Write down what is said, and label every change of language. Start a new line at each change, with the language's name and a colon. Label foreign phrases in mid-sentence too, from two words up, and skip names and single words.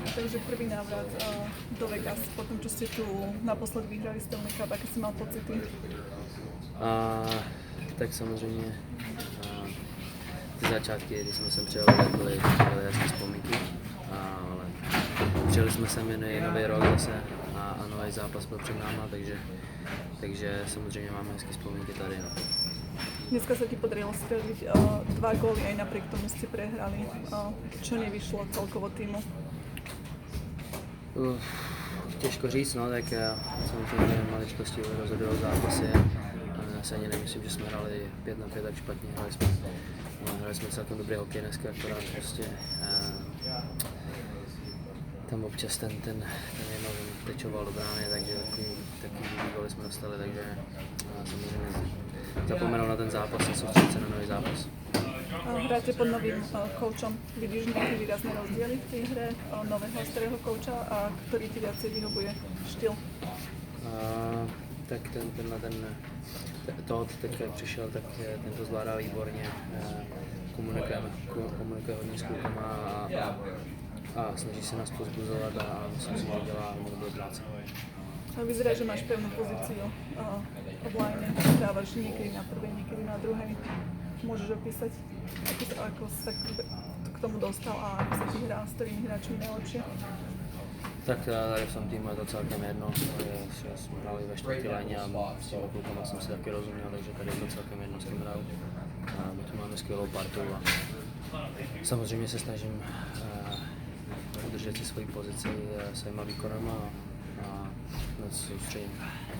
Slovak: Takže prvý návrat do Vegas, po tom, čo ste tu naposledy vyhrali Stanley Cup, aké si mal pocity?
Czech: Tak samozřejmě ty začátky, když jsme sem přijeli, tak byly hezké vzpomínky, ale přijeli jsme sem jen nový rok zase a nový zápas byl před náma, takže samozřejmě máme hezké vzpomínky tady. No.
Slovak: Dneska sa ti podarilo streliť 2 góly, aj napriek tomu ste prehrali. Čo nevyšlo celkovo týmu?
Czech: Těžko říct, no, tak samozřejmě maličkosti rozhodují zápasy. Já si ani nemyslím, že jsme hrali 5-5 tak špatně, hrali jsme celkem dobrý hokej dneska, akorát prostě tam občas ten jednou tečoval do brány, takže takový góly jsme dostali, takže samozřejmě zapomenout na ten zápas a soustředit se na nový zápas.
Slovak: Hráte pod novým koučom. Vidíš nejaké výrazné rozdiely v tej hre nového starého kouča a ktorý ti viacej vyhovuje štýl?
Czech: Tak Todd teď přišel, tak ten to zvládá výborně, komunikuje hodně s klukama a snaží se nás pozbuzovat a myslím si, že dělá dobrou práci.
Slovak: Vyzerá, že máš pevnú pozíciu v line, dávaš niekedy na prvej, niekedy na druhej. Môžeš opísať, ako sa k tomu dostal a ako sa ti hrá s ktorými hráčmi najlepšie?
Czech: Tak tady v tom týmu je to celkem jedno, že jsme hráli ve čtvrtý léně a s těmi klukama jsem si taky rozuměl, takže tady je to celkem jedno, s kým hraju. My tu máme skvělou partu a samozřejmě se snažím udržet si svoji pozici svýma výkonama a na to se soustředím.